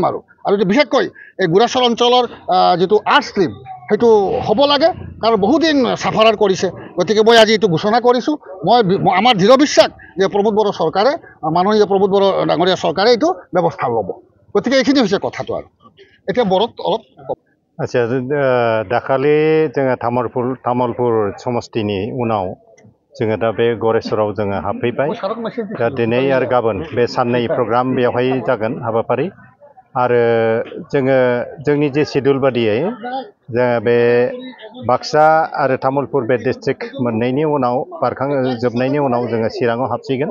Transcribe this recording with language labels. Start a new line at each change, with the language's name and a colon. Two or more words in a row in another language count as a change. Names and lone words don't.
Assamese: আৰু বিশেষকৈ এই গুৰাচৰ অঞ্চলৰ যিটো
English: arts stream
Assamese: সেইটো হ'ব লাগে, কাৰণ বহুদিন চাফাৰাৰ কৰিছে। গতিকে মই আজি এইটো ঘোষণা কৰিছোঁ। আমাৰ দৃঢ় বিশ্বাস যে প্ৰমোদ বড়ো চৰকাৰে, মাননীয় প্ৰমোদ বড়ো ডাঙৰীয়া চৰকাৰে এইটো ব্যৱস্থা ল'ব। গতিকে এইখিনি হৈছে কথাটো। আৰু এতিয়া বড়োত অলপ আচ্ছা,
Bodo: दाखालि जोङो तामुलपुर समस्तिनि उनाव जोङो दा बे गरेस्वराव जोङो हाबफैबाय। दा दिनै आरो गाबोन बे साननै प्रग्राम बेवहाय जागोन हाबाफारि। आरो जोंनि जे शिड्युल बादियै जोङो बे बाक्सा आरो तामुलपुर बे डिस्ट्रिक्ट मोननैनि उनाव जोबनायनि उनाव जोङो चिराङाव हाबसिगोन।